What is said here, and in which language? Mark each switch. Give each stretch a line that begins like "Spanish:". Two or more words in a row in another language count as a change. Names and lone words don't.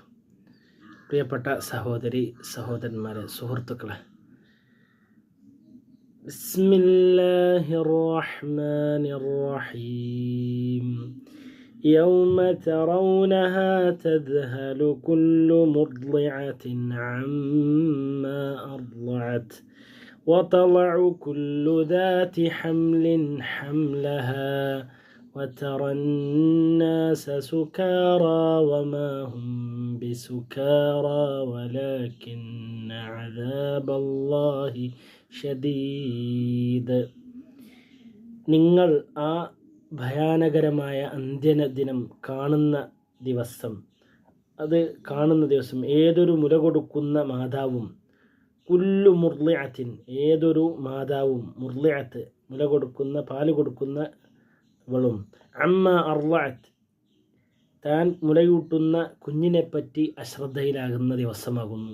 Malayalam: പ്രിയപ്പെട്ട സഹോദരി സഹോദരന്മാരെ, സുഹൃത്തുക്കളെ,
Arabic: بسم الله الرحمن الرحيم. يوم ترونها تذهل كل مرضعة عما أرضعت وتضع كل ذات حمل حملها وترى الناس سكارى وما هم بسكارى ولكن عذاب الله شديد.
Malayalam: നിങ്ങൾ ആ ഭയാനകരമായ അന്ത്യദിനം കാണുന്ന ദിവസം ഏതൊരു മുല കൊടുക്കുന്ന മാതാവും
Arabic: كل مرضعة,
Malayalam: ഏതൊരു മാതാവും, മുർളിഅത്ത് മുല കൊടുക്കുന്ന, പാല് കൊടുക്കുന്നവളും,
Arabic: عما أرضعت
Malayalam: താൻ മുലയൂട്ടുന്ന കുഞ്ഞിനെപ്പറ്റി അശ്രദ്ധയിലാകുന്ന ദിവസമാകുന്നു.